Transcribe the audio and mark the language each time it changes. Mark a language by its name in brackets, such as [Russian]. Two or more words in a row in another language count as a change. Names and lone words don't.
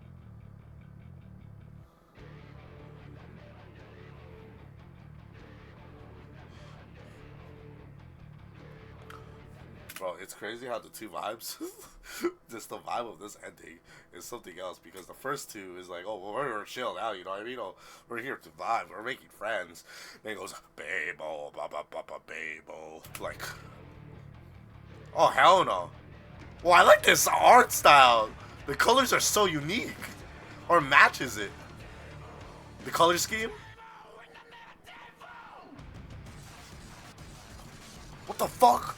[English] Bro, it's crazy how the two vibes, just the vibe of this ending is something else because the first two is like, oh, well, we're chill now, you know what I mean? Oh, we're here to vibe, we're making friends. Then it goes, babe-o, ba-ba-ba-ba, babe-o. Like, oh, hell no. Well, I like this art style. The colors are so unique. Or matches it. The color scheme? What the fuck?